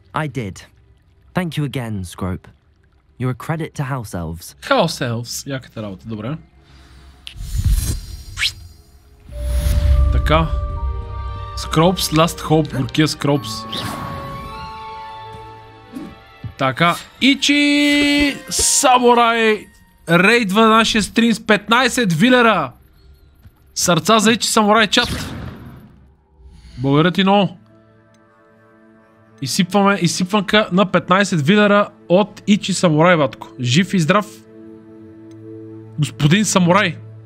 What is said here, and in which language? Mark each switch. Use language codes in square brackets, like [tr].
[en] I did. Thank you again, Scrope. You're a credit to House Elves. [bg] House Elves. Яката работа, добре. Така. Scrope's Last Hope, горкия Scrope's. Така. Ичи Самурай рейдва нашия стрим с 15 вилера. Сърца за Ичи Самурай чат. Благодаря ти много. Изсипванка на 15 вилера от Ичи Самурай, батко. Жив и здрав. Господин Самурай.